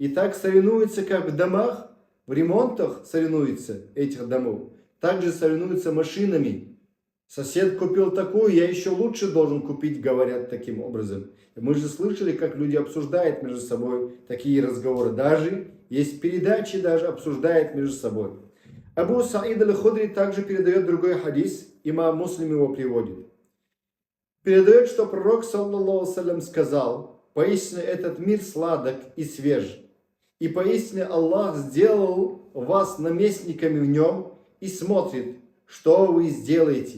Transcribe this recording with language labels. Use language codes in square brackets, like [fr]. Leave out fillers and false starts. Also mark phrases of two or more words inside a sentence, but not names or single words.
[ru] И так соревнуются, как в домах, в ремонтах соревнуются этих домов. Также соревнуются машинами. Сосед купил такую, я еще лучше должен купить, говорят таким образом. Мы же слышали, как люди обсуждают между собой такие разговоры. Даже есть передачи, даже обсуждают между собой. Абу Саид аль-Худри также передает другой хадис, имам Муслим его приводит. Передает, что пророк, [ar] صلى الله سلام, [ru] сказал: «Поистине этот мир сладок и свеж, и поистине Аллах сделал вас наместниками в нем и смотрит, что вы сделаете.